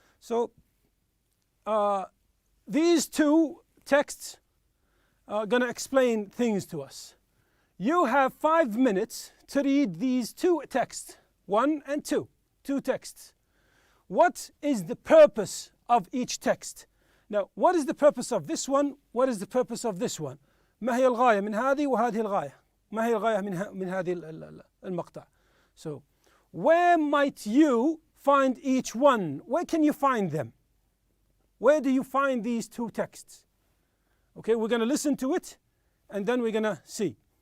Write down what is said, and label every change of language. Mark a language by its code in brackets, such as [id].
[en] So, these two texts are going to explain things to us. You have 5 minutes to read these two texts, 1 and 2. Two texts. What is the purpose of each text? Now, what is the purpose of this one? What is the purpose of this one? [ar] ما هي الغاية من هذه وهذه الغاية؟ ما هي الغاية من هذه المقطع? [en] So, where might you find each one? Where can you find them? Where do you find these two texts? Okay, we're going to listen to it and then we're going to see.